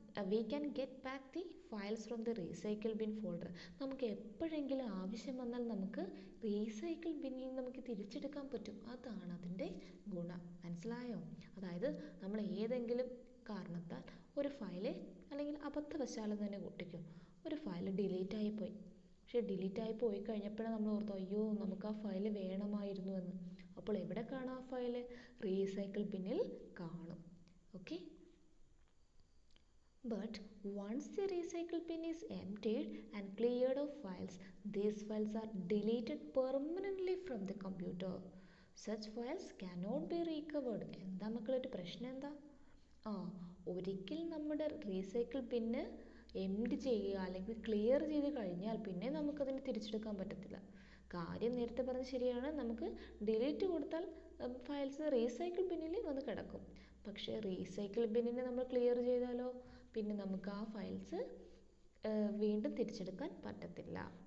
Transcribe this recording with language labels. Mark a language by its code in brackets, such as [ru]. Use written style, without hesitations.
[en] we can get back the files from the recycle bin folder. [ml] നമുക്ക് എപ്പോഴെങ്കിലും ആവശ്യം വന്നാൽ നമുക്ക് റീസൈക്കിൾ ബിന്നിൽ നമുക്ക് തിരിച്ചെടുക്കാൻ പറ്റും. അതാണ് അതിൻ്റെ ഗുണം. മനസ്സിലായോ? അതായത് നമ്മൾ ഏതെങ്കിലും കാരണത്താൽ ഒരു ഫയൽ, അല്ലെങ്കിൽ അബദ്ധവശാലും തന്നെ കൂട്ടിക്കും, ഒരു ഫയൽ ഡിലീറ്റ് ആയിപ്പോയി. പക്ഷേ ഡിലീറ്റ് ആയി പോയി കഴിഞ്ഞപ്പോഴാണ് നമ്മൾ ഓർത്തു, അയ്യോ നമുക്ക് ആ ഫയൽ വേണമായിരുന്നു എന്ന്. അപ്പോൾ എവിടെ കാണാം ആ ഫയൽ? റീസൈക്കിൾ ബിന്നിൽ കാണും. Okay. [en] But once the recycle bin is emptied and cleared of files, these files are deleted permanently from the computer. Such files cannot be recovered. [ml] എന്താ മക്കളൊരു പ്രശ്നം എന്താ? ഒരിക്കൽ നമ്മുടെ റീസൈക്കിൾ ബിന്ന് എംപ്റ്റി ചെയ്യുക അല്ലെങ്കിൽ ക്ലിയർ ചെയ്ത് കഴിഞ്ഞാൽ പിന്നെ നമുക്കതിന് തിരിച്ചെടുക്കാൻ പറ്റത്തില്ല. കാര്യം നേരത്തെ പറഞ്ഞത് ശരിയാണ്, നമുക്ക് ഡിലീറ്റ് കൊടുത്താൽ ഫയൽസ് റീസൈക്കിൾ ബിന്നിൽ വന്ന് കിടക്കും. പക്ഷേ റീസൈക്കിൾ ബിന്നിനെ നമ്മൾ ക്ലിയർ ചെയ്താലോ പിന്നെ നമുക്ക് ആ ഫയൽസ് വീണ്ടും തിരിച്ചെടുക്കാൻ പറ്റത്തില്ല.